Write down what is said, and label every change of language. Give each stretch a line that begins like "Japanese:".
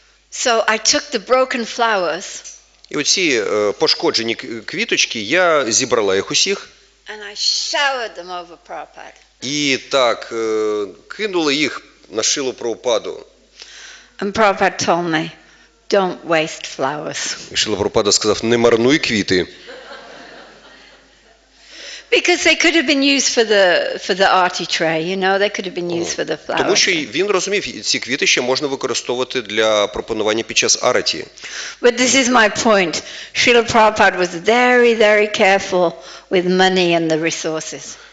English: So I took the broken flowers.
Ukrainian: І оці пошкоджені квіточки, я зібрала їх усіх.
English: And I showered them over Prabhupada.
Ukrainian: І так, кинули їх на Шрилу Прабхупаду.
English: And Prabhupada told me, don't waste flowers.
Ukrainian: І Шрила Прабхупада сказав, не марнуй квіти.
English: Because they could have been used for the arti tray, you know, they could have been used for the flowers.
Ukrainian: Тому що він розумів, ці квіти ще можна використовувати для пропонування під час араті.
English: But this is my point. Srila Prabhupada was very, very careful with money and the resources.